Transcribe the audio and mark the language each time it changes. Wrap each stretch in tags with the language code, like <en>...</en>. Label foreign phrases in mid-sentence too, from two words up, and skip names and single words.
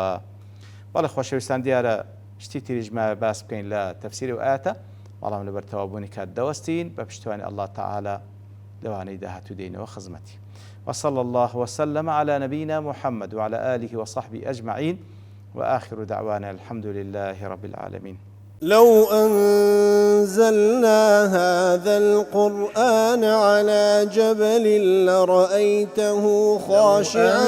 <ckb>بەڵێ خۆشەویستان دیارە شتی تریژمە باس بکەین لە تەفسیری و ئاەتە بەڵام لەبەر تەوابوونی کات دەوەستین بە پشتیوانی</ckb> <ar>الله تعالا</ar> <ckb>لەوانەی داهاتوو دێنەوە خزمەتی.</ckb> <ar>وصلى الله وسلم على نبينا محمد وعلى آله وصحبه أجمعين وآخر دعوانا الحمد لله رب العالمين. لو أنزلنا هذا القرآن على جبل لرأيته خاشعا</ar>